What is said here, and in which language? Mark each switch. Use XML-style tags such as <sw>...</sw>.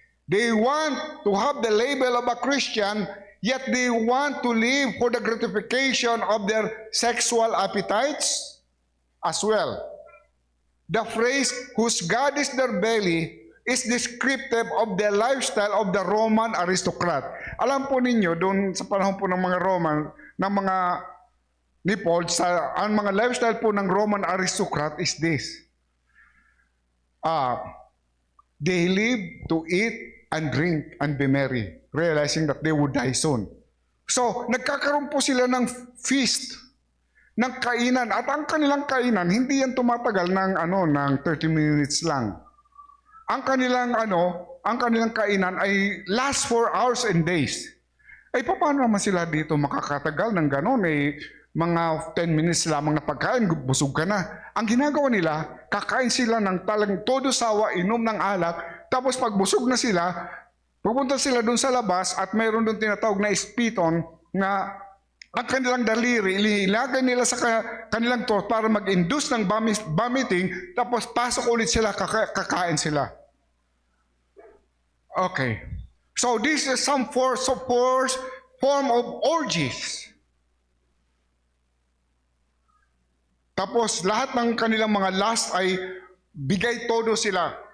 <en>They want to have the label of a Christian, yet they want to live for the gratification of their sexual appetites as well. The phrase, whose God is their belly, is descriptive of the lifestyle of the Roman aristocrat.</en> <tl>Alam po ninyo, doon sa panahon po ng mga Roman, ng mga ni Paul, ang mga lifestyle po ng</tl> <en>Roman aristocrat is this. They live to eat and drink and be merry, realizing that they would die soon.</en> <tl>So, nagkakaroon po sila ng feast, ng kainan. At ang kanilang kainan, hindi yan tumatagal ng 30 minutes lang. Ang kanilang kainan ay</tl> <en>last 4 hours and days.</en> <tl>Ay paano naman sila dito makakatagal ng ganon? Mga 10 minutes lamang na pagkain, busog ka na. Ang ginagawa nila, kakain sila ng talang todo sawa, inom ng alak, tapos pag busog na sila, pupunta sila doon sa labas at mayroon doon tinatawag na ispiton na ang kanilang daliri, ilagay nila sa kanilang throat para mag-induce ng vomiting, tapos pasok ulit sila, kakain sila.</tl> <en>Okay. So this is some form of orgies.</en> <tl>Tapos lahat ng kanilang mga lust ay bigay todo sila.</tl>